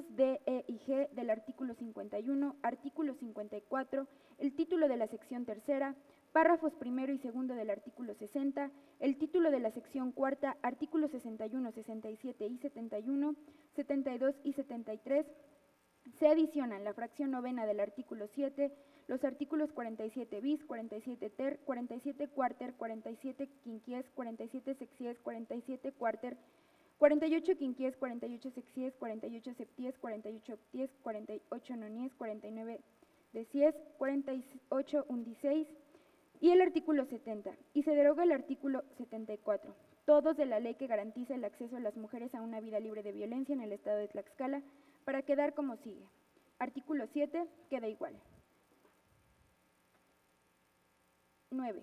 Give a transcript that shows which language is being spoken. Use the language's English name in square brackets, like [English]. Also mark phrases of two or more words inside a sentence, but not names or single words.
[Spanish] D, E y G del artículo 51, artículo 54, el título de la sección tercera, párrafos primero y segundo del artículo 60, el título de la sección cuarta, artículos 61, 67 y 71, 72 y 73, se adicionan la fracción novena del artículo 7, los artículos 47 bis, 47 ter, 47 cuarter, 47 quinquies, 47 sexies, 47 cuarter, 48 quinquies, 48 sexies, 48 septies, 48 octies, 48 nonies, 49 decies, 48 undiseis y el artículo 70, y se deroga el artículo 74, todos de la ley que garantiza el acceso a las mujeres a una vida libre de violencia en el estado de Tlaxcala, para quedar como sigue. Artículo 7, queda igual. 9.